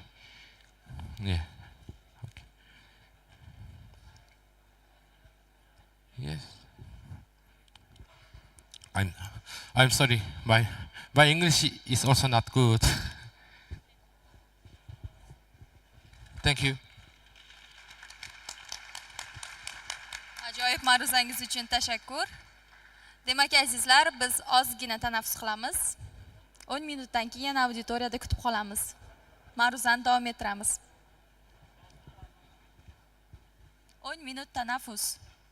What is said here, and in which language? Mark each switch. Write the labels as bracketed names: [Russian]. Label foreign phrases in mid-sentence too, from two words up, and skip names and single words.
[English] Yeah. Okay. Yes. I'm sorry. My English is also not good. Thank you. [Uzbek] Ajoyib ma'ruzangiz uchun tashakkur. Demak azizlar, biz ozgina tanaffus qilamiz. 10 minutdan keyin yana auditoriyada kutib qolamiz. Ma'ruzani davom ettiramiz. 10 minut tanaffus.